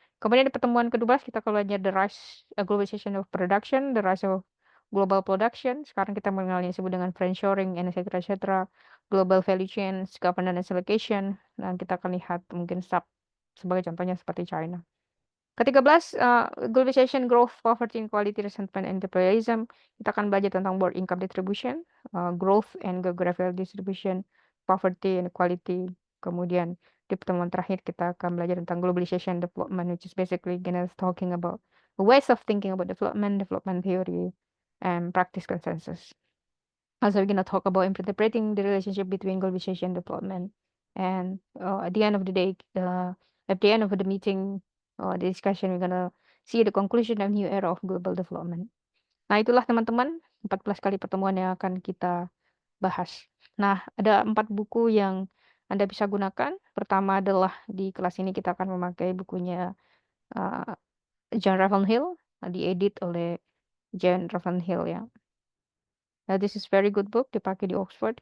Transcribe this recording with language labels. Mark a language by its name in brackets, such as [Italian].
[Indonesian] Kemudian di pertemuan ke-12 kita akan belajar [English] the rise globalization of production, the rise of global production. [Indonesian] Sekarang kita mengenal yang disebut dengan friendshoring, and etc. Global value chains, governance allocation. Dan kita akan lihat mungkin sebagai contohnya seperti China. [English] Ke-13, globalization, growth, poverty, inequality, resentment, and imperialism. [Indonesian] Kita akan belajar tentang world income distribution, growth and geographical distribution, poverty, inequality. Kemudian di pertemuan terakhir kita akan belajar tentang [English] globalization development, which is basically talking about ways of thinking about development theory, and practice consensus. Also, we're gonna talk about interpreting the relationship between globalization and development. And at the end of the day, at the end of the meeting, the discussion, we're gonna see the conclusion of new era of global development. [Indonesian] Nah, itulah teman-teman 14 kali pertemuan yang akan kita bahas. Nah, ada 4 buku yang Anda bisa gunakan. Pertama adalah di kelas ini kita akan memakai bukunya John Ravenhill, diedit oleh John Ravenhill ya. [English] This is very good book, [Indonesian] dipakai di Oxford.